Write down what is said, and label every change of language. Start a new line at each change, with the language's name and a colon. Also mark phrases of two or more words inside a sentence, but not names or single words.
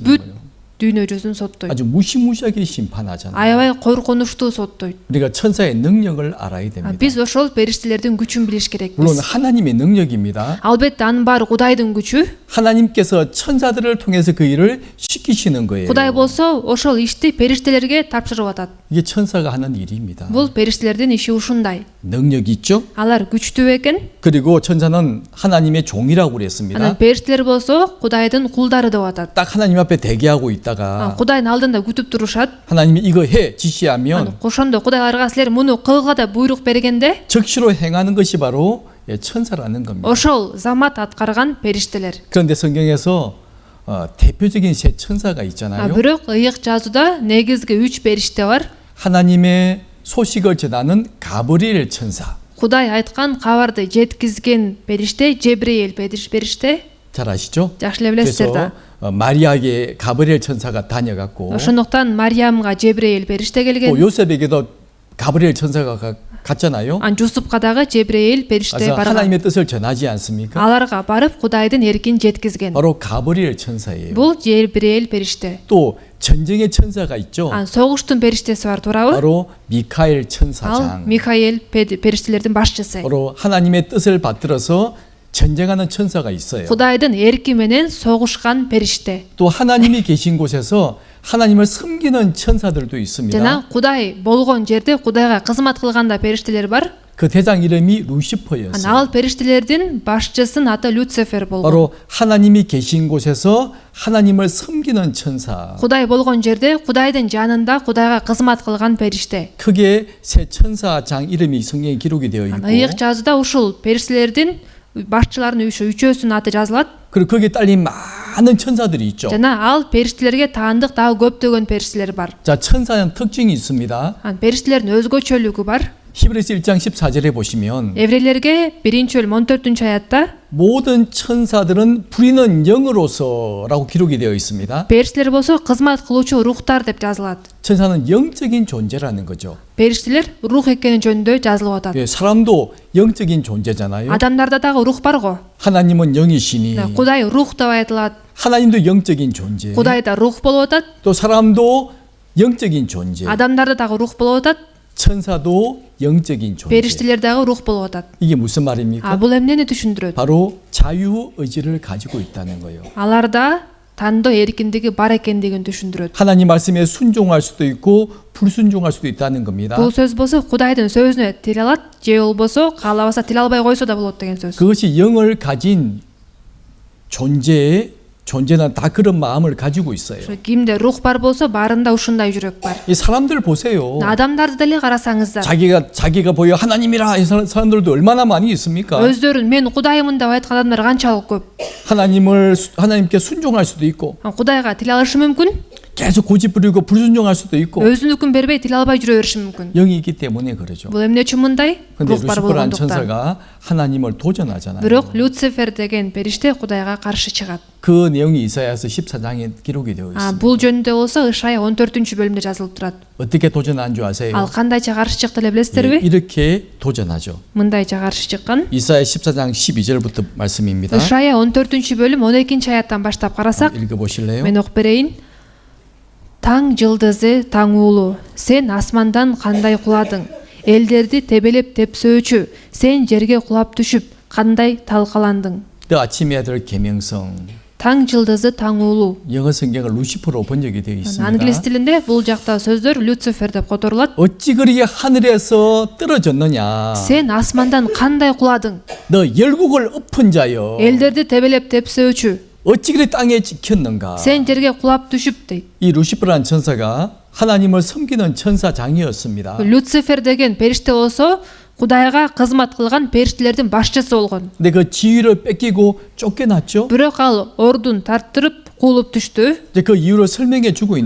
Kyrgyz: бүт
Korean: 거예요.
Kyrgyz: дүйнө жүзүн соттойт.
Korean: 아주 무시무시하게 심판하잖아요.
Kyrgyz: Аябай коркунучтуу соттойт.
Korean: 우리가 천사의 능력을 알아야 됩니다.
Kyrgyz: Биз ошол периштелердин күчүн билиш
Korean: 물론
Kyrgyz: керекпиз.
Korean: 하나님의 능력입니다.
Kyrgyz: Албетте анын баары Кудайдын күчү.
Korean: 하나님께서 천사들을 통해서 그 일을 시키시는 거예요.
Kyrgyz: Кудай болсо ошол ишти периштелерге тапшырып атат.
Korean: 이게 천사가 하는 일입니다.
Kyrgyz: Бул периштелердин иши ушундай.
Korean: 능력이 있죠.
Kyrgyz: Алар күчтүү экен.
Korean: 그리고 천사는 하나님의 종이라고 그랬습니다.
Kyrgyz: Анан периштелер болсо Кудайдын кулдары деп атат.
Korean: 딱 하나님 앞에 대기하고 있다가
Kyrgyz: Кудайдын алдында күтүп турушат.
Korean: 하나님이 이거 해 지시하면
Kyrgyz: Ошондо Кудай аларга силер муну кылга деп буйрук бергенде
Korean: 즉시로 행하는 것이 바로 천사라는 겁니다.
Kyrgyz: ошол замат аткарган периштелер.
Korean: 그런데 성경에서 대표적인 세 천사가 있잖아요.
Kyrgyz: Бирок ыйык жазууда негизги 3 периште бар.
Korean: 하나님의 소식을 전하는 가브리엘 천사.
Kyrgyz: Кудай айткан кабарды жеткизген периште Жебриэл периште.
Korean: 잘 아시죠?
Kyrgyz: Жакшы эле билесиздер да.
Korean: 그래서 마리아에게 가브리엘 천사가 다녀갔고
Kyrgyz: Ошондуктан Мариямга Жебриэл периште
Korean: 또
Kyrgyz: келген.
Korean: 요셉에게도 가브리엘 천사가 갔잖아요.
Kyrgyz: Ан Жусупка дагы Жебриэл периште
Korean: 그래서
Kyrgyz: барган.
Korean: 하나님의 뜻을 전하지 않습니까?
Kyrgyz: Аларга барып Кудайдын эркин жеткизген.
Korean: 바로 가브리엘 천사예요.
Kyrgyz: Бул Жебриэл периште.
Korean: 또 전쟁의 천사가 있죠.
Kyrgyz: Ан согуштун периштеси бар, туурабы?
Korean: 바로 미카엘
Kyrgyz: Ал
Korean: 천사장.
Kyrgyz: Михаил периштелердин башчысы.
Korean: 바로 하나님의 뜻을 받들어서 전쟁하는 천사가 있어요.
Kyrgyz: Кудайдын эрки менен согушкан периште.
Korean: 또 하나님이 계신 곳에서 하나님을 섬기는 천사들도 있습니다.
Kyrgyz: Жана Кудай болгон жерде Кудайга кызмат кылганда периштелер бар.
Korean: 그 대장 이름이
Kyrgyz: Ан
Korean: 루시퍼였어요.
Kyrgyz: ал периштелердин башчысынын аты Люцифер болгон.
Korean: 바로 하나님이 계신 곳에서 하나님을 섬기는 천사.
Kyrgyz: Кудай болгон жерде Кудайдын жанында Кудайга кызмат кылган периште.
Korean: 크게 세 천사장 이름이 성경에 기록이 되어
Kyrgyz: Ан
Korean: 있고
Kyrgyz: ыйык жазууда ушул периштелердин башчыларынын үчөөсүнүн аты жазылат.
Korean: 그리고 거기에 딸린 많은 천사들이 있죠.
Kyrgyz: Жана ал периштелерге таандык дагы көптөгөн периштелер бар.
Korean: 자, 천사는 특징이 있습니다.
Kyrgyz: Ан периштелердин өзгөчөлүгү бар.
Korean: 히브리서 1장 14절에 보시면
Kyrgyz: Еврейлерге 1-бөлүм 14-аятта
Korean: 모든 천사들은 부리는 영으로서라고 기록이 되어 있습니다.
Kyrgyz: периштелер болсо кызмат кылуучу рухтар деп жазылат.
Korean: 천사는 영적인 존재라는 거죠.
Kyrgyz: Периштелер рух экени жөнүндө жазылып атат.
Korean: 예, 사람도 영적인 존재잖아요.
Kyrgyz: Адамдарда дагы рух барго.
Korean: 하나님은 영이시니
Kyrgyz: Кудай рух деп айтылат.
Korean: 하나님도 영적인 존재.
Kyrgyz: Кудайда рух болуп атат.
Korean: 또 사람도 영적인 존재.
Kyrgyz: Адамдарда дагы рух болуп атат.
Korean: 천사도 영적인 존재.
Kyrgyz: Периштелер дагы рух болуп атат.
Korean: 이게 무슨 말입니까?
Kyrgyz: Бул эмнени түшүндүрөт?
Korean: 바로 자유 의지를 가지고 있다는 거예요.
Kyrgyz: Аларда тандоо эркиндиги бар экендигин түшүндүрөт.
Korean: 하나님 말씀에 순종할 수도 있고 불순종할 수도 있다는 겁니다.
Kyrgyz: Бул сөз болсо Кудайдын сөзүнө тиле алат, же болбосо каалабаса тиле албай койсо да болот деген сөз.
Korean: 그것이 영을 가진 존재는 다 그런 마음을 가지고 있어요.
Kyrgyz: Кимде рух бар болсо баарында ушундай жүрөк бар.
Korean: 이 사람들 보세요.
Kyrgyz: Адамдарды деле карасаңыздар.
Korean: 자기가 보여 하나님이라 이 사람들도 얼마나 많이 있습니까?
Kyrgyz: Өздөрүн мен Кудаймын деп айткан адамдар канчалык көп.
Korean: 하나님께 순종할 수도 있고
Kyrgyz: Кудайга тиле алышы мүмкүн,
Korean: 계속 고집 부리고 불순종할 수도 있고
Kyrgyz: өзүнүкүн бербей тиле албай жүрө бериши мүмкүн.
Korean: 영이 있기 때문에 그러죠.
Kyrgyz: Бул эмне үчүн мындай?
Korean: 근데
Kyrgyz: Рух бар
Korean: 루시퍼라는
Kyrgyz: болгондуктан.
Korean: 천사가 하나님을 도전하잖아요.
Kyrgyz: Бирок Люцифер деген периште Кудайга каршы чыгат.
Korean: 그 내용이 이사야서 14장에 기록이 되어 있습니다.
Kyrgyz: Бул жөнүндө болсо Ишая 14-бөлүмдө жазылып турат.
Korean: 어떻게 도전한 줄 아세요?
Kyrgyz: Ал кандайча каршы чыкты эле
Korean: 예,
Kyrgyz: билесиздерби?
Korean: 이렇게 도전하죠.
Kyrgyz: Мындайча каршы чыккан.
Korean: 이사야 14장 12절부터 말씀입니다.
Kyrgyz: Ишая 14-бөлүм 12-аяттан баштап карасак,
Korean: 읽어보실래요?
Kyrgyz: мен окуп берейин. Таң жылдызы, таң уулу, сен асмандан кандай куладың? Элдерди тебелеп тепсөөчү, сен жерге кулап түшүп, кандай талкаландың?
Korean: 또 아침의 아들 계명성
Kyrgyz: Таң жылдызы, таң уулу.
Korean: 영어 성경은 루시퍼로 번역이 되어 있습니다.
Kyrgyz: Англис тилинде бул жакта сөздөр Люцифер деп которулат.
Korean: 어찌 그리게 하늘에서 떨어졌느냐?
Kyrgyz: Сен асмандан кандай куладың?
Korean: 너 열국을 엎은 자여.
Kyrgyz: Элдерди тебелеп тепсөөчү,
Korean: 어찌 그리 땅에 찍혔는가?
Kyrgyz: сен жерге кулап түшүп дейт.
Korean: 이 루시퍼라는 천사가 하나님을 섬기는 천사장이었습니다.
Kyrgyz: Люцифер деген периште болсо Кудайга кызмат кылган периштелердин башчысы болгон.
Korean: 근데 그 지위를 뺏기고 쫓겨났죠.
Kyrgyz: Бирок ал ордун тарттырып куулуп түштү.
Korean: 이제 그 이유를 설명해 주고 있는